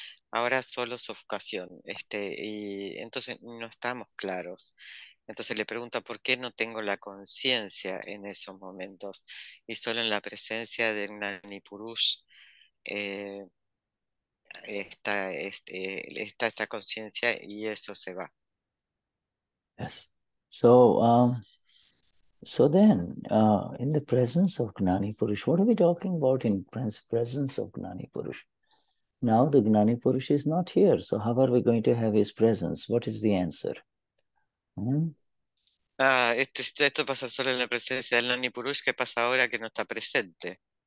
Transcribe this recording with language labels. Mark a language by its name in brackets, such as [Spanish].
[Spanish] Ahora solo sofocación, y entonces no estamos claros. Entonces le pregunta por qué no tengo la conciencia en esos momentos y solo en la presencia del Gnani Purush está esta conciencia y eso se va. [English] Yes. So, then, in the presence of Gnani Purush, what are we talking about in presence of Gnani Purush? Now the Gnani Purush is not here, so how are we going to have his presence? What is the answer? [Spanish] Esto pasa solo en la presencia del Gnani Purush. ¿Qué pasa ahora que no está presente?